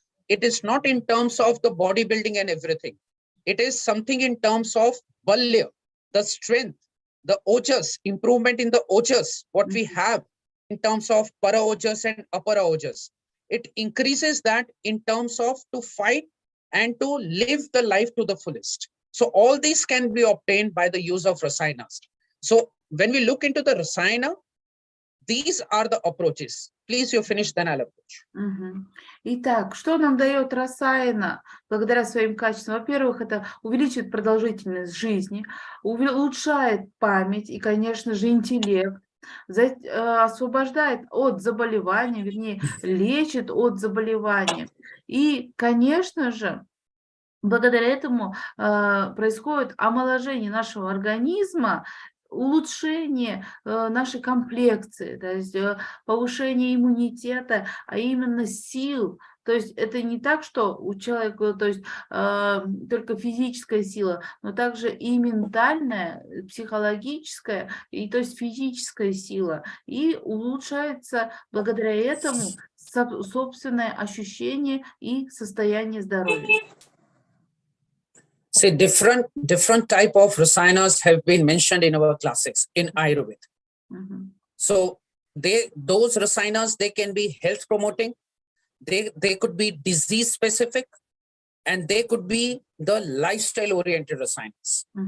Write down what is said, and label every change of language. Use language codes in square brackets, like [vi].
[en] It is not in terms of the bodybuilding and everything. It is something in terms of balya, the strength, the ojas, improvement in the ojas, what we have in terms of para ojas and apara ojas. It increases that in terms of to fight and to live the life to the fullest. So all these can be obtained by the use of rasayanas. So when we look into the rasayana, these are the approaches. Please, you finish, then I'll approach. [ru] Итак, что нам дает расаяна благодаря своим качествам? Во-первых, это увеличивает продолжительность жизни, улучшает память и, конечно же, интеллект, освобождает от заболевания, вернее, лечит от заболевания. И, конечно же, благодаря этому происходит омоложение нашего организма, улучшение нашей комплекции, то есть повышение иммунитета, а именно сил. То есть это не так, что у человека, то есть только физическая сила, но также и ментальная, психологическая, и то есть физическая сила. И улучшается благодаря этому собственное ощущение и состояние здоровья. [en] See, different type of rasayanas have been mentioned in our classics in Ayurveda. So those rasayanas, they can be health promoting, they could be disease specific, and they could be the lifestyle oriented rasayanas.